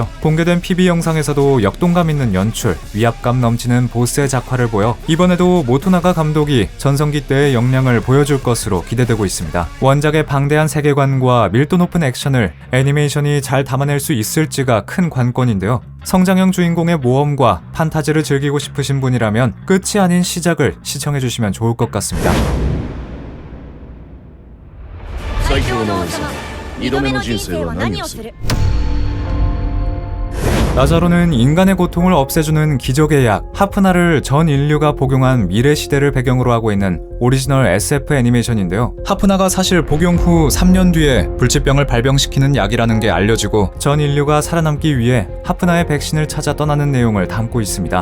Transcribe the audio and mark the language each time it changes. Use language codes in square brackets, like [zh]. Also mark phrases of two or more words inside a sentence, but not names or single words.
[ko] 공개된 PB 영상에서도 역동감 있는 연출, 위압감 넘치는 보스의 작화를 보여 이번에도 모토나가 감독이 전성기 때의 역량을 보여줄 것으로 기대되고 있습니다. 원작의 방대한 세계관과 밀도 높은 액션을 애니메이션이 잘 담아낼 수 있을지가 큰 관건인데요. 성장형 주인공의 모험과 판타지를 즐기고 싶으신 분이라면 끝이 아닌 시작을 시청해주시면 좋을 것 같습니다. 最強の王様2度目の人生は何をする？ 나자로는 인간의 고통을 없애주는 기적의 약 하프나를 전 인류가 복용한 미래 시대를 배경으로 하고 있는 오리지널 SF 애니메이션인데요. 하프나가 사실 복용 후 3년 뒤에 불치병을 발병시키는 약이라는 게 알려지고 전 인류가 살아남기 위해 하프나의 백신을 찾아 떠나는 내용을 담고 있습니다.